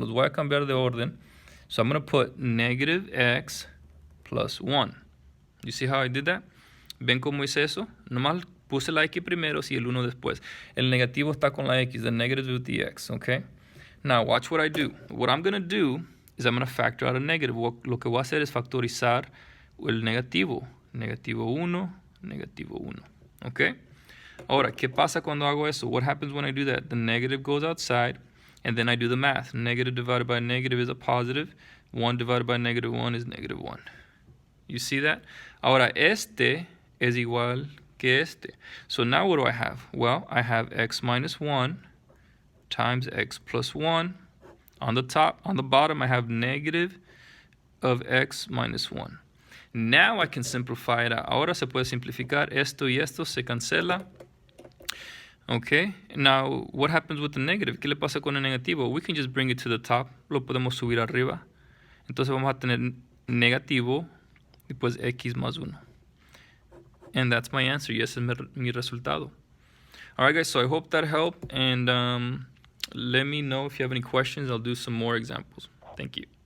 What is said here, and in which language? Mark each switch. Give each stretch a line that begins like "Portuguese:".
Spanish: Los voy a cambiar de orden.
English: So I'm going to put -x plus 1. You see how I did that?
Spanish: ¿Ven cómo hice eso? Nomás puse la x primero y el 1 después. El negativo está con la x,
English: the negative with the x, okay? Now, watch what I do. What I'm going to do is I'm going to factor out a negative.
Spanish: Lo que voy a hacer es factorizar el negativo. Negativo 1, negativo 1, okay? Ahora, ¿qué pasa cuando hago eso?
English: What happens when I do that? The negative goes outside, and then I do the math. Negative divided by negative is a positive. 1 divided by -1 is -1. You see that?
Spanish: Ahora, este es igual que este.
English: So now what do I have? Well, I have x minus 1 times x plus 1. On the top, on the bottom, I have negative of x minus 1. Now I can simplify it out.
Spanish: Ahora se puede simplificar. Esto y esto se cancela.
English: Okay, now what happens with the negative?
Spanish: ¿Qué le pasa con el negativo?
English: We can just bring it to the top.
Spanish: Lo podemos subir arriba. Entonces vamos a tener negativo y pues x más 1.
English: And that's my answer. Yes,
Spanish: es mi resultado.
English: All right, guys, so I hope that helped. And let me know if you have any questions. I'll do some more examples. Thank you.